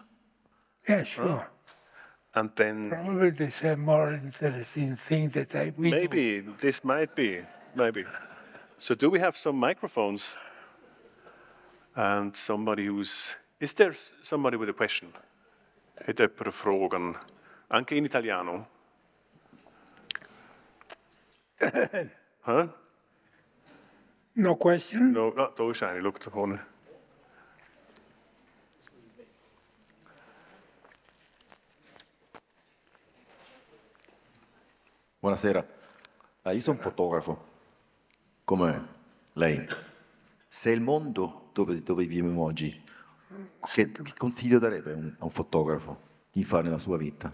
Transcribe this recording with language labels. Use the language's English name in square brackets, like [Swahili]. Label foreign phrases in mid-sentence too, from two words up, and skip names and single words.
[English] Yeah, sure. And then... Probably there's a more interesting thing that we Maybe, do. this might be, maybe. So do we have some microphones? And somebody who's... Is there somebody with a question? [German] Hätte jemand Fragen? [Italian] Anche in italiano? Huh? [English] No question? No, [German] da ist eine, schau da vorne. [Italian] Buonasera, io sono un fotografo, come lei. Se il mondo dove viviamo oggi, che consiglio darebbe a un fotografo di fare nella sua vita?